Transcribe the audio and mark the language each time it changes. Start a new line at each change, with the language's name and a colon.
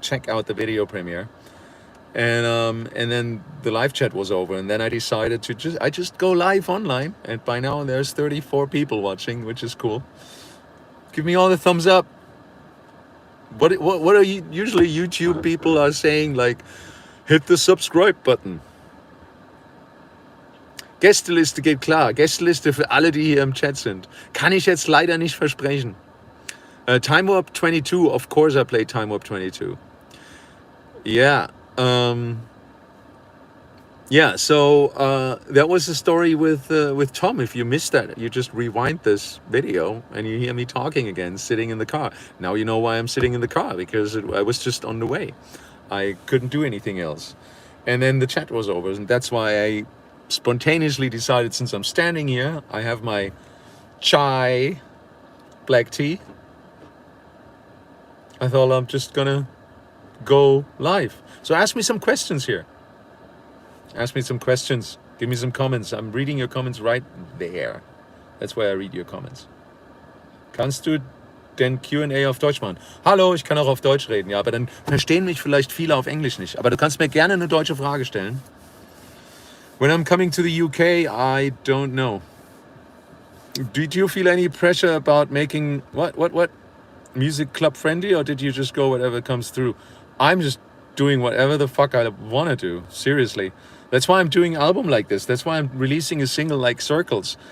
English: Check out the video premiere, and then the live chat was over, and then I decided to just go live online. And by now there's 34 people watching, which is cool. Give me all the thumbs up. What are you usually YouTube people are saying, like, hit the subscribe button.
German: Gästeliste geht klar. Gästeliste für alle, die hier im Chat sind. Kann ich jetzt leider nicht versprechen.
English: Time Warp 22, of course I play Time Warp 22. Yeah. Yeah, so that was the story with Tom. If you missed that, you just rewind this video and you hear me talking again, sitting in the car. Now you know why I'm sitting in the car, because I was just on the way. I couldn't do anything else. And then the chat was over, and that's why I spontaneously decided, since I'm standing here, I have my chai black tea. I thought I'm just gonna go live. So ask me some questions here. Ask me some questions. Give me some comments. I'm reading your comments right there. That's where I read your comments.
German: Kannst du den Q&A auf Deutsch machen? Hallo, ich kann auch auf Deutsch reden. Ja, aber dann verstehen mich vielleicht viele auf Englisch nicht. Aber du kannst mir gerne eine deutsche Frage stellen.
English: When I'm coming to the UK, I don't know. Did you feel any pressure about making what music club friendly, or did you just go whatever comes through? I'm just doing whatever the fuck I want to do. Seriously. That's why I'm doing an album like this. That's why I'm releasing a single like Circles.